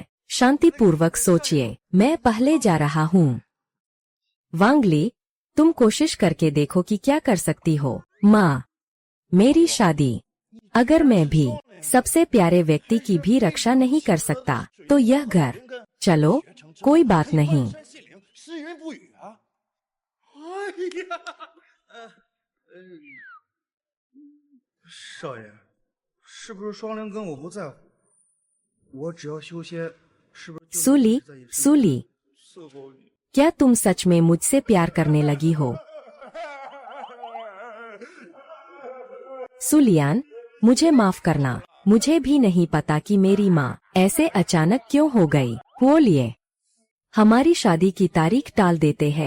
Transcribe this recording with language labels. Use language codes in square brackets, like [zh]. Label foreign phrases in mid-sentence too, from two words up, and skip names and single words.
[hi] शांतिपूर्वक सोचिए, मैं पहले जा रहा हूँ। वांगली, तुम कोशिश करके देखो कि क्या कर सकती हो। माँ, मेरी शादी, अगर मैं भी सबसे प्यारे व्यक्ति की भी रक्षा नहीं कर सकता तो यह घर, चलो कोई बात नहीं। [zh] 少爷，是不是双灵根我不在乎？我只要修仙，是不是？ [hi] सूली, सूली, क्या तुम सच में मुझसे प्यार करने लगी हो? सुलियान, मुझे माफ करना, मुझे भी नहीं पता कि मेरी माँ ऐसे अचानक क्यों हो गई। बोलिए, हमारी शादी की तारीख टाल देते हैं।